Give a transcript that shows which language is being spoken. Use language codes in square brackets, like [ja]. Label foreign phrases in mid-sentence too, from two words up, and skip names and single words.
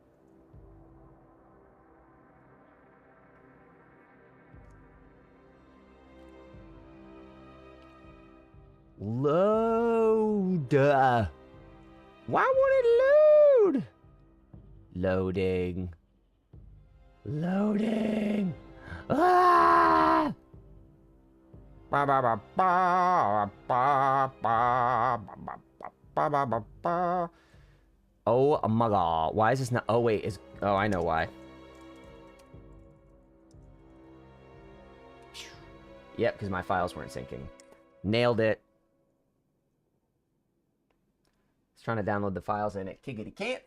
[en] Load. Why won't it load? Loading. Loading. Ah! Ba ba ba ba ba ba ba ba ba ba. Oh my god. Why is this not? Oh wait, oh, I know why. Yep, because my files weren't syncing. Nailed it. It's trying to download the files and it kiggity can't.